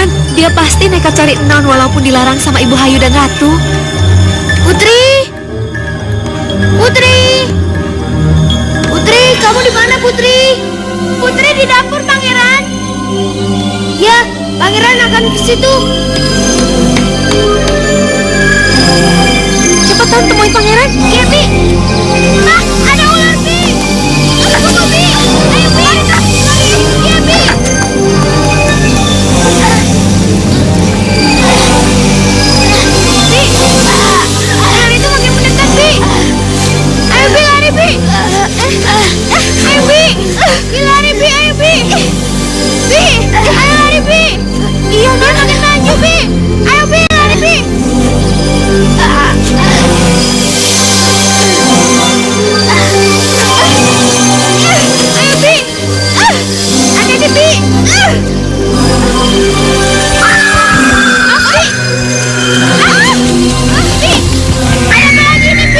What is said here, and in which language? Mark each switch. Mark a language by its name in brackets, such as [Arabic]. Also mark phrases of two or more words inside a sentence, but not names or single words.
[Indonesian] Dia pasti nekat cari Non walaupun dilarang sama Ibu Hayu dan Ratu. Putri! Putri! Putri, kamu di mana, Putri? Putri di dapur, Pangeran. Ya, Pangeran akan ke situ. Cepetan temui Pangeran. Iya, Bi. Ah, ada ular, Bi. Tunggu, Bi. Ayo, Bi. Iya, Bi. Bi, ular itu makin mendekat, Bi. Ayo, Bi, lari, Bi. Ayo, Bi. Bi, lari, Bi. Ayo, Bi. Bi, ayo lari, Bi. Iya, dia makin maju, Bi. Ayo, Bi, lari, Bi. Ayo, Bi. Hati-hati, Bi. Bi, ada apa lagi nih, Bi?